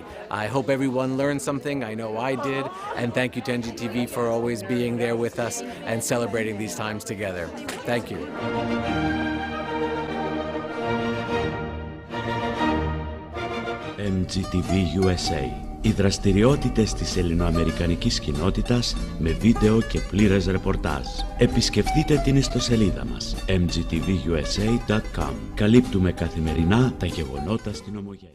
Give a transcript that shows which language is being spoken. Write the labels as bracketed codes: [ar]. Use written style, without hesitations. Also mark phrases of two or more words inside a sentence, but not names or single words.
[en] I hope everyone learned something. I know I did. And thank you to NGTV for always being there with us and celebrating these times together. Thank you. MGTV USA. [el] Οι δραστηριότητες της ελληνοαμερικανικής κοινότητας με βίντεο και πλήρες ρεπορτάζ. Επισκεφτείτε την ιστοσελίδα μας mgtvusa.com. Καλύπτουμε καθημερινά τα γεγονότα στην ομογένεια.